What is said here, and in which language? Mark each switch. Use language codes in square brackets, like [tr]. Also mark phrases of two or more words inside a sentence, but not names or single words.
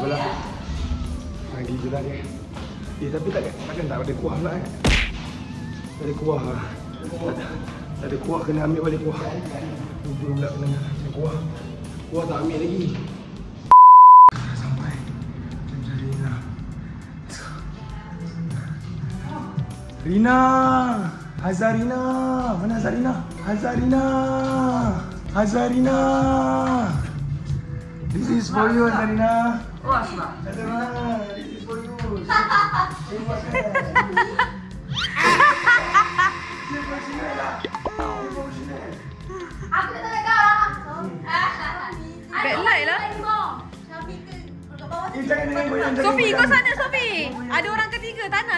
[ms] Belah. Lagi je lah dia. Tapi takkan tak ada kuah pula Tak ada kuah lah. Tak ada kuah, kena ambil balik kuah. Lupa pula kena ambil kuah. Kuah tak ambil lagi. Dah sampai. Jom Rina. Rina! Azharina! Mana Azharina? Azharina! Azharina! [en] This is for you, Azharina. [ms] Oh, asma. [en] Azharina, this is for you. [ms] Aku tak nak kau. Backlight lah. Sofi, kau sana Sofi. Ada orang ketiga, tak nak.